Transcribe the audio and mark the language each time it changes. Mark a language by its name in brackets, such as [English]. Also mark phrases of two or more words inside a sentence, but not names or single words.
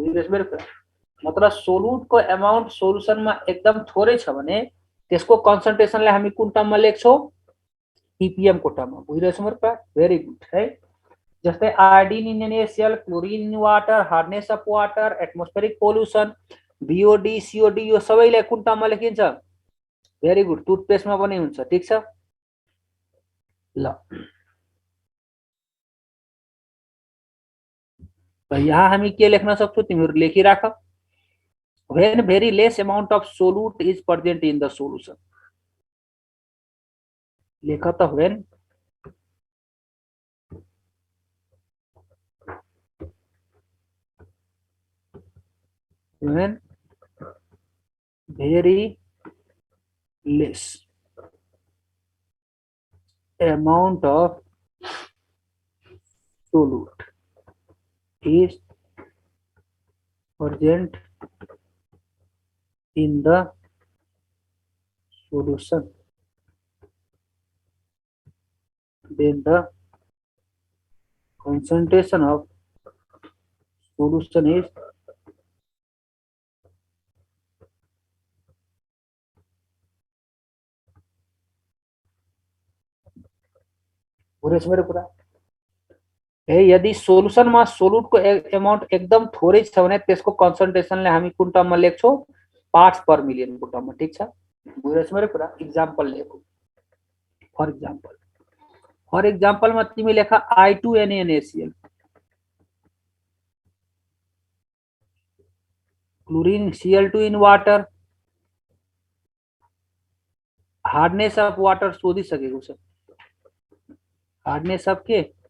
[Nepali] बुझिरहेछ मेरो कुरा मतलब सोलुटको अमाउन्ट सोलुसनमा एकदम थोरै छ भने त्यसको कन्सन्ट्रेसनलाई हामी कुन टर्ममा लेख्छौं ppm को टर्ममा बुझिरहेछ मेरो कुरा [English] very good [Nepali] है जस्तै [English] iodine in NaCl chlorine in water hardness of water atmospheric pollution BOD COD [Nepali] यो सबैलाई कुन टर्ममा लेखिन्छ [English] very good [Nepali] टुथपेस्टमा पनि हुन्छ ठीक छ ल त यहाँ हामी के लेख्न सक्छौं तिमीहरू लेखिराख [English] when very less amount of solute is present in the solution [Nepali] लेख त when [English] very less amount of solute is present in the solution then the concentration of solution is [Nepali] मेरो कुरा ए यदि सोलुसनमा सोलुटको अमाउन्ट एकदम थोरै छ भने त्यसको कन्सन्ट्रेसनले हामी कुन टर्ममा लेख्छौं [English] parts per million [Nepali] को टर्ममा ठीक छ बुझिरहेछ मेरो कुरा एक्जाम्पल लेखौ [English] for example [Nepali] मा तिमी लेख [English] I2NaNaCl chlorine Cl2 in water hardness of water [Nepali] सोधिसकेको छ [English] hardness of [Nepali] के